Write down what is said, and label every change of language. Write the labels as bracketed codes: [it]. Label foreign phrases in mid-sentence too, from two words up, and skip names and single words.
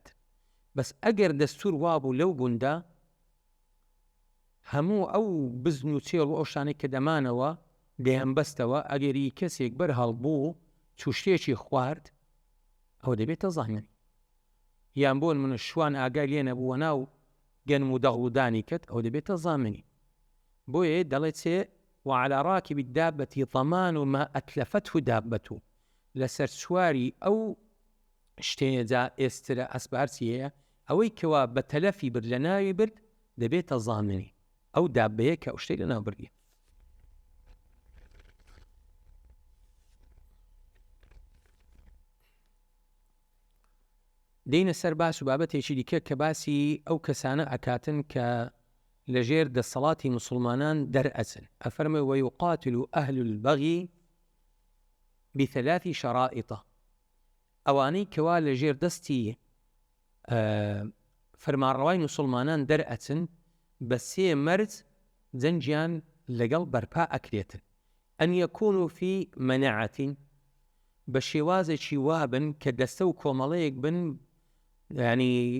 [ckb] بەس ئەگەر دەستور وابوو لەو گوندا هەموو ئەو بزن و چێڵ و ئەو شتانەی کە دەمانەوە دەیان بەستەوە ئەگەری کەسێک بەرهەڵ بوو چوشتێکی خوارد ئەو دەبێتە زامنی. یان بۆن منە شوان ئاگای لێ نەبووە ناو گەنم و دەغڵودانی کرد ئەو دەبێتە زامنی. بۆیە دەڵێت چێ [ar] وعلى راكب الدابة ضمان ما أتلفته دابته [ckb] لەسەر سواری ئەو شتێنێجا ئێسترە ئەسبارچیەیە ئەوەی کەوا بە تەلەفی برد لە ناوی برد دەبێتە زامنی ئەو دابەیە کە ئەو شتەی لە ناو بردیە. دەینە سەر باس و بابەتێکی دیکە کە باسی ئەو کەسانە ئەکاتن کە لەژێر دەسەڵاتی مسلمانان دەرئەچن. ئەفەرمێ [ar] ويقاتل أهل البغي بثلاث شرائط [ckb] ئەوانەی کەوا لەژێر دەستی فەرمانڕەوای مسلمانان دەرئەچن بە سێ مەرج جەنجیان لەگەڵ بەرپا ئەکرێتن. [ar] ئەن یەکونوا فی مەنەعەتین [ckb] بە شێوازێکی وابن کە دەستە و کۆمەڵەیەک بن ینی